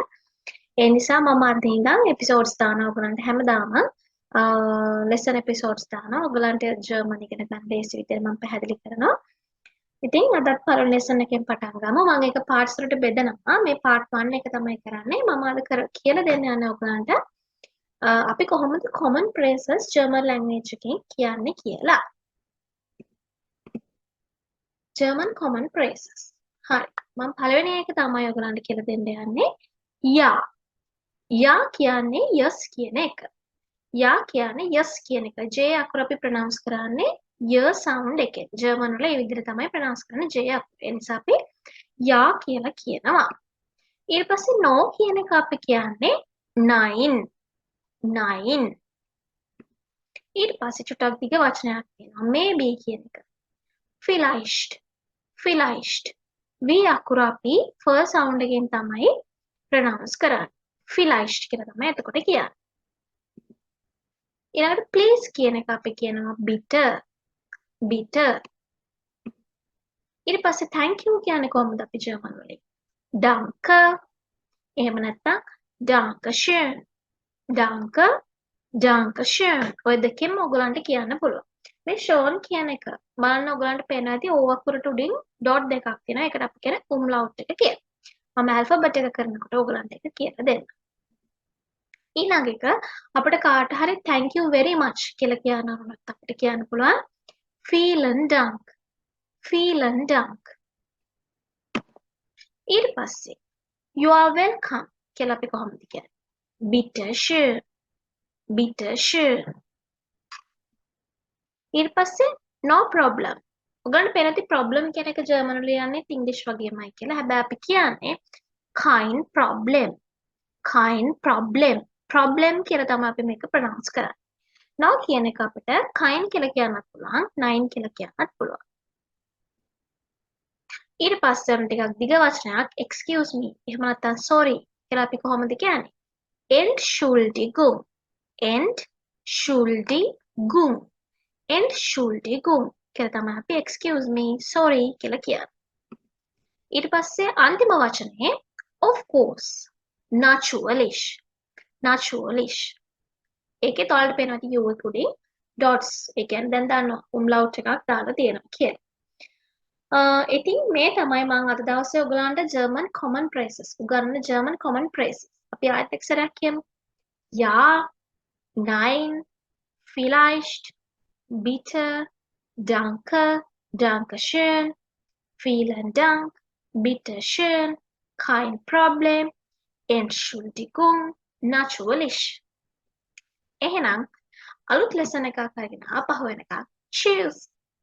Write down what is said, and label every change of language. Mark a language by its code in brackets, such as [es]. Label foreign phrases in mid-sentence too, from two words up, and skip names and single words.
[si] ඒ නිසා මම අද ඉඳන් episodes දානවා ඔයගොල්ලන්ට හැමදාම [en] lesson episodes [si] දානවා. ඔයගලන්ට ජර්මන් ඉගෙන ගන්න ලේසි විදිහට මම පැහැදිලි කරනවා. ඉතින් අදත් පළවෙනි lesson එකෙන් පටන් ගමු. මම ඒක parts වලට බෙදනවා. මේ part 1 එක තමයි කරන්නේ. මම අද කියලා දෙන්න යන්නේ ඔයගලන්ට අපි කොහොමද [en] common phrases German language [si] එකෙන් කියන්නේ කියලා. [en] German common phrases. හරි. [si] මම පළවෙනි එක තමයි ඔයගලන්ට කියලා දෙන්න යන්නේ. Ja. Ja කියන්නේ yes කියන එක. යා කියන්නේ yes කියන එක. J අකුර අපි pronounce කරන්නේ ය sound එකෙන්. ජර්මන් වල ඒ විදිහට තමයි pronounce කරන්නේ J අකුර. ඒ නිසා අපි යා කියලා කියනවා. ඊට පස්සේ no කියන එක අපි කියන්නේ nein. [de] nein. [si] ඊට පස්සේ චුට්ටක් දිග වචනයක් තියෙනවා. maybe කියන එක. [de] vielleicht. vielleicht. [si] V අකුර අපි [en] first sound [si] එකෙන් තමයි pronounce කරන්නේ. vielleicht කියලා තමයි එතකොට කියන්නේ. ඊළඟට please කියන එක අපි කියනවා bitte. [de] bitte. [si] ඊට පස්සේ [en] thank you [si] කියන්නේ කොහොමද අපි ජර්මන් වලින්? [de] danke. එහෙම නැත්නම් danke schön. danke, danke schön. [si] ඔය දෙකෙන්ම ඔයගලන්ට කියන්න පුළුවන්. මේ schön කියන එක බලන්න ඔයගලන්ට පේනවා ඇති O අකුරට උඩින් dot දෙකක් තියෙනවා. ඒකට අපි කියන umlaut එක කියලා. මම alphabet එක කරනකොට ඔයගලන්ට ඒක කියලා දෙන්න. ඊළඟ එක අපිට කාට හරි [en] thank you very much [si] කියලා කියන්න ඕනත් අපිට කියන්න පුළුවන් [de] vielen dank. vielen dank. [si] ඊට පස්සේ [en] you are welcome [si] කියලා අපි කොහොමද කියන්නේ? [de] bitte schön. bitte schön. [en] ඊට පස්සේ no problem. [si] ඔයගොල්ලන්ට පේනති problem කියන එක ජර්මන් වල යන්නේ ඉංග්‍රීසි වගේමයි කියලා. හැබැයි අපි කියන්නේ [de] kein problem. kein problem. [si] problem කියලා තමයි අපි මේක pronounce කරන්නේ. now කියන එක අපිට kein කියලා කියන්නත් පුළුවන්, nein කියලා කියන්නත් පුළුවන්. ඊට පස්සේ ටිකක් දිග වචනයක් [en] excuse me. [si] එහෙම නැත්නම් sorry කියලා අපි කොහොමද කියන්නේ? [de] Entschuldigung. Entschuldigung. Entschuldigung [si] කියලා තමයි අපි [en] excuse me, sorry [si] කියලා කියන්නේ. ඊට පස්සේ අන්තිම වචනේ [en] of course. [de] Natürlich. naturally. [si] ඒකේ තවලට පේනවා තියෙ U එක උඩින් dots. ඒ කියන්නේ දැන් දාන්න umlaut එකක් දාලා තියෙනවා කියලා. ඉතින් මේ තමයි මම අද දවසේ ඔයගලන්ට [en] German common phrases [si] උගන්වන [en] German common phrases. [si] අපි ආයෙත් එක් සැරයක් කියමු. [de] Ja, nein, vielleicht, bitte, danke, danke schön, vielen Dank, bitte schön, kein Problem, Entschuldigung, natürlich. [si] එහෙනම් අලුත් ලෙසන් එකක් අරගෙන ආපහු එනකම් cheers.